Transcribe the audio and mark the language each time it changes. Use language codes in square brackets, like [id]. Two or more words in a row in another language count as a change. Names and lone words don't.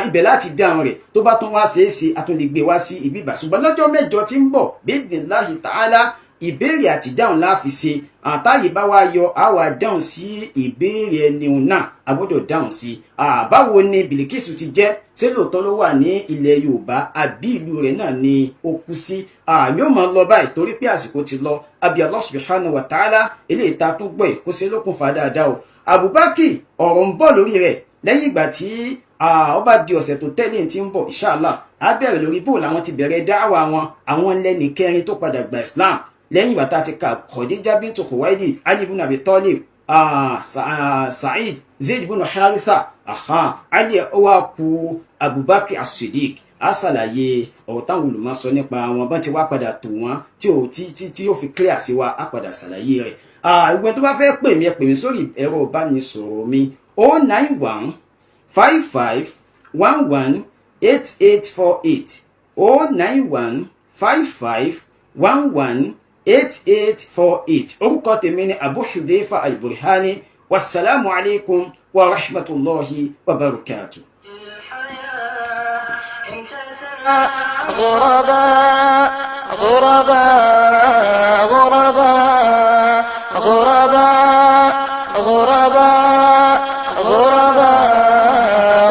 [yo] ibẹ̀ láti dáhùn rẹ̀ tó bá tún wá ṣeéṣe a tún lè gbé wá sí ibi ìbà ṣùgbọ́n lọ́jọ́ mẹ́jọ tí ń bọ̀ [ar] بإذن الله تعالى [yo] ìbéèrè àti dáhùn láàfi ṣe àtàyè bá wá yọ á wá dáhùn sí ìbéèrè ẹni náà a gbọ́dọ̀ dáhùn sí báwo ni Bilikis ti jẹ́ ṣé lóòótọ́ ló wà ní ilẹ̀ Yorùbá àbí ìlú rẹ̀ náà ni ó kú sí àmì ò máa lọ báyìí torí pé àsìkò ti lọ àbí [ar] الله سبحانه وتعالى [yo] eléyìí ta tún gbọ́ ẹ̀ kó ṣe lókun fà dáadáa o Abubakar ọ̀rọ̀ ń bọ̀ lórí rẹ̀ lẹ́yìn ìgbà tí ó bá di ọ̀sẹ̀ tó tẹ́lẹ̀ tí ń bọ̀ inshallah á bẹ̀rẹ̀ lórí bó làwọn ti bẹ̀rẹ̀ dáwà wọn àwọn lẹ́ni kẹrin tó padà gba Islam lẹ́yìn ìgbà tá a ti ka Khadija bintu Khuwaylid Ali ibn Abi Talib Sa'id Zaid ibn Haritha Ali ó wá kù Abubakar as-Siddiq á ṣàlàyé ọ̀rọ̀ táwọn olùmọ̀ sọ nípa wọn bọ́n ti wá padà tò wọ́n tí yóò fi clear sí wa á padà ṣàlàyé rẹ̀. Ìgbẹ́ tó bá fẹ́ pè mí ẹ pè mí sórí ẹ̀rọ ìbánisọ̀rọ̀ mi 091 55 11 8848 091 55 11 8848. orúkọ tèmi ni Abu Udhayfah Al Burhaany. [ar] والسلام عليكم ورحمة الله وبركاته. غرباء غرباء غرباء غرباء غرباء غرباء